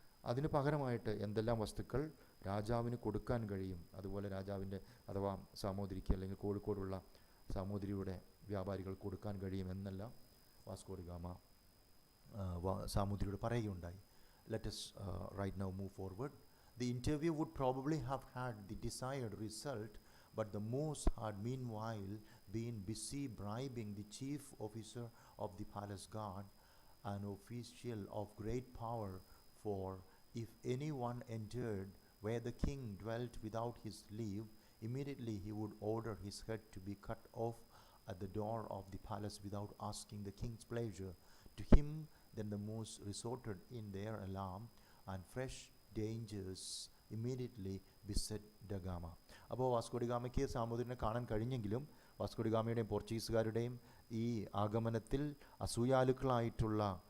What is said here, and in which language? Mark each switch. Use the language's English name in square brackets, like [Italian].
[Malayalam] അതിന് പകരമായിട്ട് എന്തെല്ലാം വസ്തുക്കൾ രാജാവിന് കൊടുക്കാൻ കഴിയും, അതുപോലെ രാജാവിൻ്റെ അഥവാ സാമൂതിരിക്ക് അല്ലെങ്കിൽ കോഴിക്കോടുള്ള സാമൂതിരിയുടെ വ്യാപാരികൾ കൊടുക്കാൻ കഴിയുമെന്നെല്ലാം വാസ്കോഡ ഗാമ സാമൂതിരിയോട് പറയുകയുണ്ടായി. [English] Let us right now move forward. The interview would probably have had the desired result, but the Moors had meanwhile been busy bribing the chief officer of the palace guard, an official of great power, for if anyone entered where the king dwelt without his leave, immediately he would order his head to be cut off at the door of the palace without asking the king's pleasure. To him then the Moors resorted in their alarm, and fresh dangers immediately beset da Gama. [Malayalam] അപ്പോൾ Vasco da ഗാമയ്ക്ക് സാമൂതിരിനെ കാണാൻ കഴിഞ്ഞെങ്കിലും Vasco da ഗാമയുടെയും പോർച്ചുഗീസുകാരുടെയും ഈ ആഗമനത്തിൽ അസൂയാലുക്കളായിട്ടുള്ള